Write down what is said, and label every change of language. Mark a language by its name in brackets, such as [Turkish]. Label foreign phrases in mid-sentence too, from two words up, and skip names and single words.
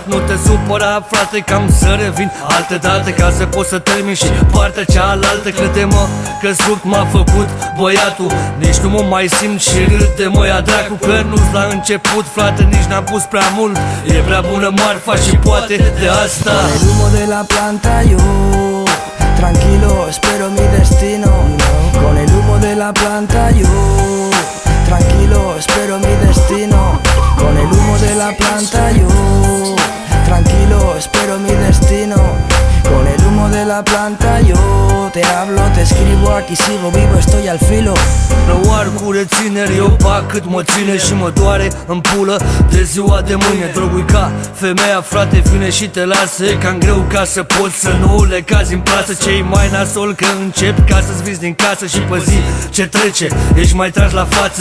[Romanian] Nu te supăra, frate, că am să revin alte date, ca să pot să termin și partea cealaltă. Crede-mă că sub m-a făcut băiatul, nici nu mă mai simt și râd de mă ia dracu. Că nu-s la început, frate, nici n-am pus prea mult. E prea bună marfa și poate de asta. [Spanish] Con el humo de la planta yo tranquilo espero mi destino. Con el humo de la planta yo tranquilo espero mi destino. Con el humo de la planta yo tranquilo espero mi destino. Con el humo de la planta yo te hablo, te escribo, aquí sigo vivo, estoy al filo. [Romanian] Răoar cu rețineri, eu fac cât mă ține și mă doare în pulă de ziua de mâine. Drogul ca femeia, frate, vine și te lasă. E cam greu ca să poți să nu le cazi în plață. Ce-i mai nasol că începi ca să-ți vizi din casă și pe zi ce trece ești mai tras la față.